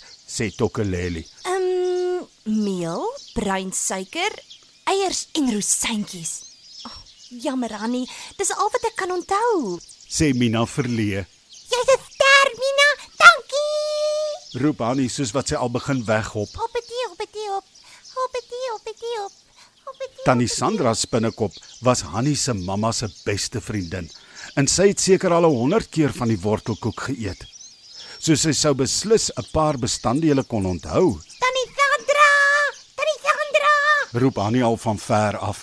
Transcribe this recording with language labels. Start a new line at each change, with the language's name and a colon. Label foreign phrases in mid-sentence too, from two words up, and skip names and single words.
Afrikaans: Sê Tokkeleli. Meel, bruin suiker, eiers en rosientjies. Oh, jammer, Hannie, dis al wat ek kan onthou. Sê Mina verlee. Jy's 'n ster, Mina. Dankie. Roep Hannie soos wat sy al begin weghop. Hoppetie, hoppetie, hop. Hoppetie, hoppetie, hop. Hoppetie. Tannie Sandra Spinnekop was Hannie se mamma se beste vriendin en sy het seker al 100 keer van die wortelkoek geëet. So sy sou beslis 'n paar bestanddele kon onthou, Tannie Sandra! Tannie Sandra! roep Hannie al van ver af.